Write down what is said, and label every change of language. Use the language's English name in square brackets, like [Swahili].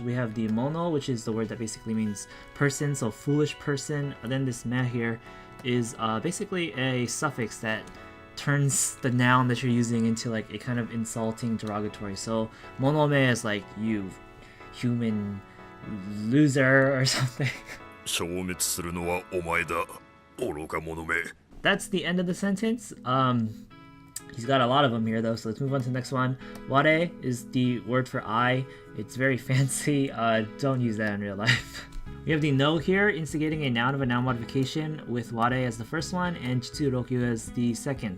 [English] We have the mono, which is the word that basically means person, so foolish person. And then this me here is basically a suffix that turns the noun that you're using into like a kind of insulting derogatory. So monome is like you human loser or something. [Japanese] 消滅するのはお前だ愚か者め [English] That's the end of the sentence. He's got a lot of them here though, so let's move on to the next one. Ware is the word for I. It's very fancy. Don't use that in real life. We have the no here, instigating a noun of a noun modification with ware as the first one and jitsuryoku as the second.